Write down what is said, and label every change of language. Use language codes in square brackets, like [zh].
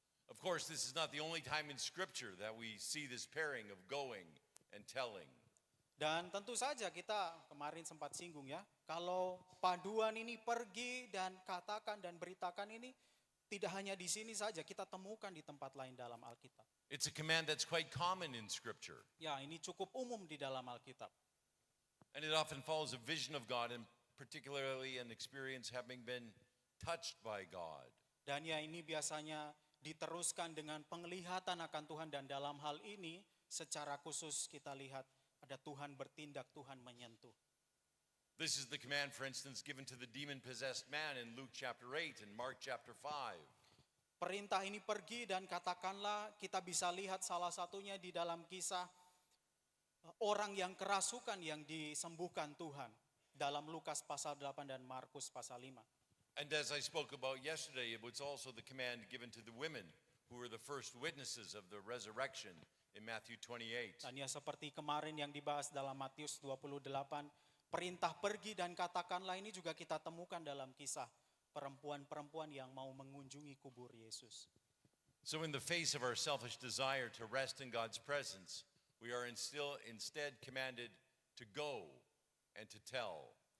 [en] Of course, this is not the only time in Scripture that we see this pairing of going and telling. [id] Dan tentu saja kita kemarin sempat singgung ya, kalau paduan ini pergi dan katakan dan beritakan ini tidak hanya di sini saja, kita temukan di tempat lain dalam Alkitab. [en] It's a command that's quite common in Scripture. [id] Ya, ini cukup umum di dalam Alkitab. [en] And it often follows a vision of God, and particularly an experience having been touched by God. [id] Dan ya ini biasanya diteruskan dengan penglihatan akan Tuhan, dan dalam hal ini secara khusus kita lihat ada Tuhan bertindak, Tuhan menyentuh. [en] This is the command, for instance, given to the demon-possessed man in Luke chapter 8 and Mark chapter 5. [id] Perintah ini pergi dan katakanlah, kita bisa lihat salah satunya di dalam kisah orang yang kerasukan yang disembuhkan Tuhan dalam Lukas pasal 8 dan Markus pasal 5. [en] And as I spoke about yesterday, it was also the command given to the women who were the first witnesses of the resurrection in Matthew 28. [id] Dan ya seperti kemarin yang dibahas dalam Matius 28, perintah pergi dan katakanlah ini juga kita temukan dalam kisah perempuan-perempuan yang mau mengunjungi kubur Yesus. [en] So in the face of our selfish desire to rest in God's presence, we are instead commanded to go and to tell.